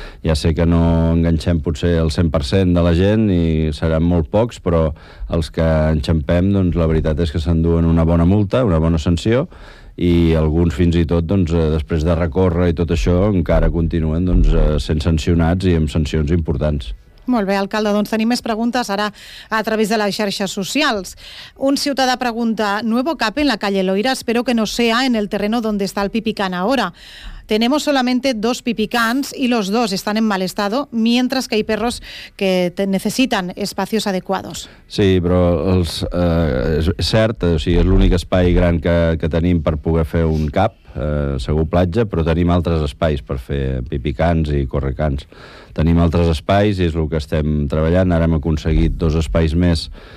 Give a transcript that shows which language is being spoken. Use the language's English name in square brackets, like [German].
[Catalan] ja sé que no enganxem potser el 100% de la gent i seran molt pocs, però els que enxampem, doncs la veritat és que s'enduen una bona multa, una bona sanció, i alguns fins i tot doncs, després de recórrer i tot això encara continuen doncs, sent sancionats i amb sancions importants. Molt bé, alcalde, doncs tenim més preguntes ara a través de les xarxes socials. Un ciutadà pregunta, [Spanish] nuevo cap en la calle Loira, espero que no sea en el terreno donde está el pipicán ahora. Tenemos solamente dos pipicans y los dos están en mal estado, mientras que hay perros que necesitan espacios adecuados. [Catalan] Sí, però és cert, o sigui, és l'únic espai gran que tenim per poder fer un cap, segur platja, però tenim altres espais per fer pipicans i correcans. Tenim altres espais i és el que estem treballant. Ara hem aconseguit dos espais més